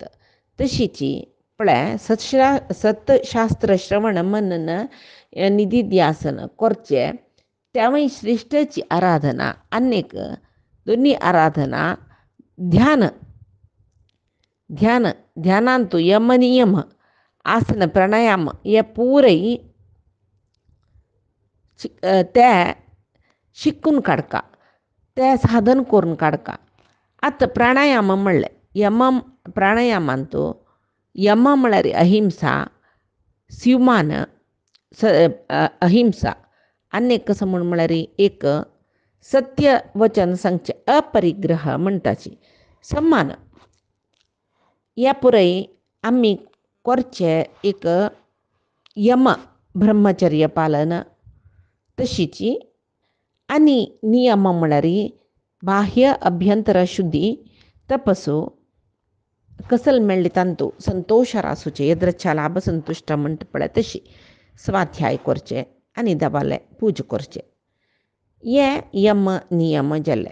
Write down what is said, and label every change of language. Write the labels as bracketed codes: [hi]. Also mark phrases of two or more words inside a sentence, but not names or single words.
[kok] तशीची म्हळ्यार सत्शास्त्र श्रवण मनन निधिध्यासन करचे त्यावेळी श्रेष्ठची आराधना अनेक दोन्ही आराधना ध्यान ध्यान ध्यानांतू यम नियम आसन प्राणायाम या पुरई त्या शिकून काडका त्या साधन करून काडका. आतां प्राणायाम म्हणलें यम प्राणायामांतू यम म्हळ्यार अहिंसा शिवमान अहिंसा आनीक कसं म्हळ्यार एक सत्य वचन सांगचे अपरिग्रह म्हणटाची सम्मान या पुरई आम्ही करचे एक यम ब्रह्मचर्य पालन तशीची आनी नियम म्हळ्यार बाह्य अभ्यंतर शुद्धी तपसू कसल मेळ्ळी तांतू संतोष रासूचे यद्रच्छा लाभ संतुष्ट म्हणटा पळय तशी स्वाध्याय करचे आनी दबाले पूज करचे ये यम नियम जाले.